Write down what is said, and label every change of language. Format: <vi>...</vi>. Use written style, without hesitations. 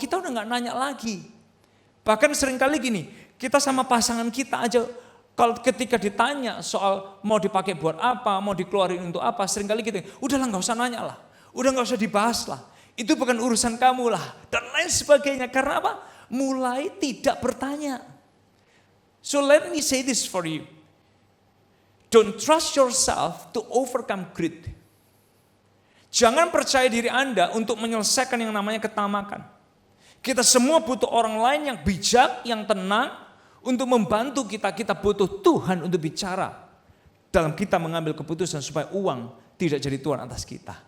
<id>Kita udah nggak nanya lagi. Bahkan seringkali gini, kita sama pasangan kita aja, kalau ketika ditanya soal mau dipakai buat apa, mau dikeluarin untuk apa, seringkali kita, udahlah nggak usah nanya lah, udah nggak usah dibahas lah, itu bukan urusan kamu lah, dan lain sebagainya. Karena apa? Mulai tidak bertanya.</id> <en>So let me say this for you. Don't trust yourself to overcome greed.</en> <id>Jangan percaya diri Anda untuk menyelesaikan yang namanya ketamakan. Kita semua butuh orang lain yang bijak, yang tenang, untuk membantu kita. Kita butuh Tuhan untuk bicara dalam kita mengambil keputusan supaya uang tidak jadi tuan atas kita.</id>